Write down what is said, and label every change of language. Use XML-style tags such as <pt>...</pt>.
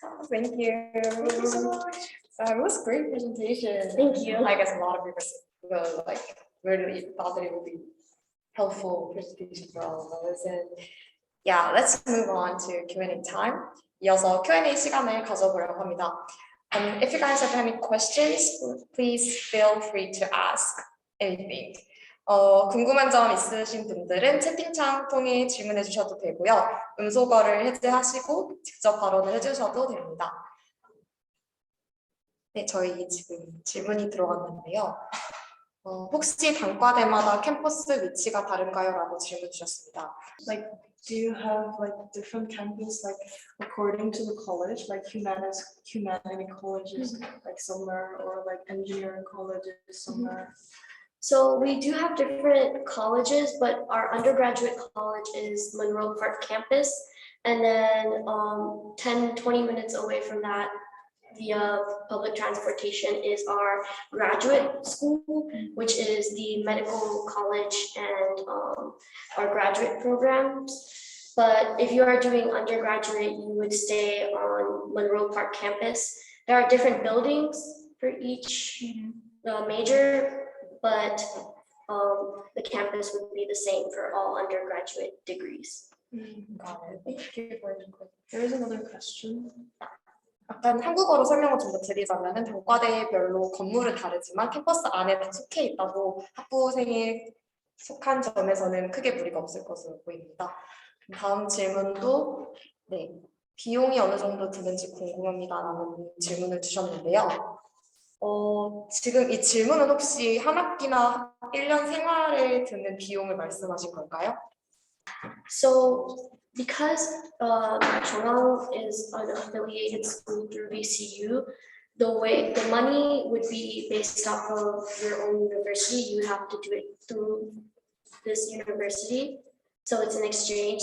<en>Thank you. Thank you so much. It was a great presentation. Thank you. I guess a lot of people really thought that it would be helpful presentation for all of us. And yeah, let's move on to Q&A time.</en> <ko>이어서 Q&A 시간을 가져보려고 합니다.</ko> <en>If you guys have any questions, please feel free to ask anything.</en> <ko>궁금한 점 있으신 분들은 채팅창 통해 질문해 주셔도 되고요. 음소거를 해제하시고 직접 발언을 해주셔도 됩니다. 네, 저희 지금 질문이 들어왔는데요. 혹시 단과대마다 캠퍼스 위치가 다른가요? 라고 질문 주셨습니다.</ko> <en>Like, do you have like different campus, like according to the college, like humanity colleges, like somewhere, or like engineering colleges somewhere? So we do have different colleges, but our undergraduate college is Monroe Park campus. And then 10-20 minutes away from that, via public transportation, is our graduate school, which is the medical college and our graduate programs. But if you are doing undergraduate, you would stay on Monroe Park campus. There are different buildings for each major, but the campus would be the same for all undergraduate degrees. Got it. Thank you for the question. There is another question.</en> <ko>약간 한국어로 설명을 좀 더 드리자면은 단과대별로 건물은 다르지만 캠퍼스 안에 다 속해 있다고 학부생에 속한 점에서는 크게 무리가 없을 것으로 보입니다. 다음 질문도 네, 비용이 어느 정도 드는지 궁금합니다라는 질문을 주셨는데요. 지금 이 질문은 혹시 한 학기나 1년 생활에 드는 비용을 말씀하신 걸까요?</ko> <en>So because Chongang is an affiliated school through VCU, the money would be based off of your own university. You have to do it through this university. So it's an exchange.</en>